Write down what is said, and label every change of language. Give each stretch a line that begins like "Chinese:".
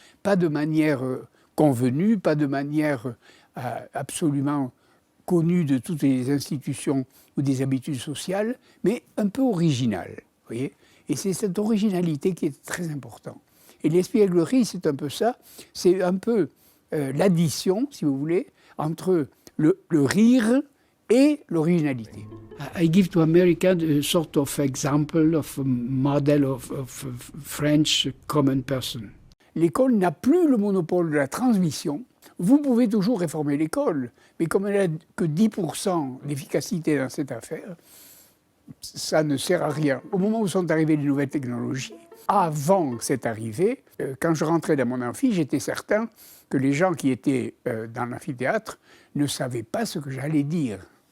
French: Pas de manière convenue, pas de manière absolument connue de toutes les institutions ou des habitudes sociales, mais un peu originale. Vous voyez ? Et c'est cette originalité qui est très importante. Et l'espièglerie, c'est un peu ça. C'est un peu l'addition, si vous voulez, entre le rire et l'originalité.
English: I give to America a sort of example of a model of French common person.
French: L'école n'a plus le monopole de la transmission. Vous pouvez toujours réformer l'école, mais comme elle n'a que 10% d'efficacité dans cette affaire, ça ne sert à rien. Au moment où sont arrivées les nouvelles technologies, avant cette arrivée, quand je rentrais dans mon amphi, j'étais certain que les gens qui étaient dans l'amphithéâtre ne savaient pas ce que j'allais dire.